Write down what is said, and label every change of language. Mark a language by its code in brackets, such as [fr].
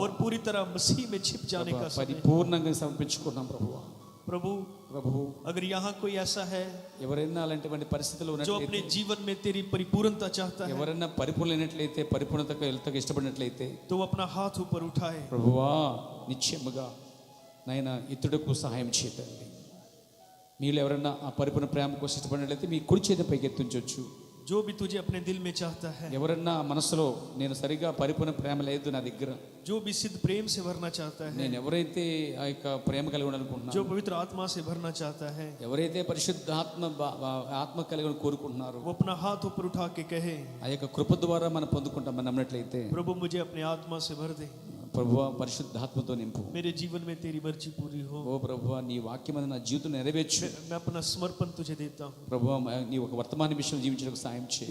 [hi] और पूरी तरह मसीह में छिप जाने का समय। [te] పరిపూర్ణంగా సమర్పించుకున్నాం ప్రభువా। [hi] प्रभु [te] ప్రభు [hi] अगर यहाँ कोई ऐसा है [te] ఎవరైనా అలాంటి పరిస్థితులు [hi] जो [te] ఉన్నట్లయితే, [hi] अपने जीवन में तेरी परिपूर्णता चाहता है, [te] ఎవరైనా పరిపూర్ణమైనట్లయితే, పరిపూర్ణతకు వెళ్తకు ఇష్టపడినట్లయితే, [hi] तो वो अपना हाथ ऊपर उठाए। [te] ప్రభువా నిశ్చయముగా నాయన ఇతడుకు సహాయం చేయండి। మీలో ఎవరైనా ఆ పరిపూర్ణ ప్రేమ కోసం ఇష్టపడినట్లయితే మీ కుడి చేతి పైకి ఎత్తించవచ్చు। [hi] जो भी तुझे अपने दिल में चाहता है, [te] ఎవరన్నా మనసులో నేను సరిగా పరిపూర్ణ ప్రేమ లేదు నా దగ్గర, [hi] जो भी सिद्ध प्रेम से भरना चाहता है, [te] నేను ఎవరైతే ఆ యొక్క ప్రేమ కలిగి ఉండాలనుకుంటున్నాను, [hi] जो पवित्र आत्मा से भरना चाहता है, [te] ఎవరైతే పరిశుద్ధాత్మ ఆత్మ కలిగి కోరుకుంటున్నారో, [hi] वो अपना हाथ ऊपर उठा के कहे, [te] ఆ యొక్క కృప ద్వారా మనం పొందుకుంటామని నమ్మినట్లయితే, [hi] प्रभु मुझे अपने आत्मा से भर दे, [te] ప్రభువా పరిశుద్ధాత్మతో నింపు, [hi] मेरे जीवन में तेरी मर्जी पूरी हो। [te] ఓ ప్రభువా నీ వాక్యం నా జీవితం నెరవేర్చు [hi] मैं अपना समर्पण तुझे देता हूँ। [te] ప్రభువా, నీ ఒక వర్తమాన విషయం జీవించడానికి సాయం చేయి।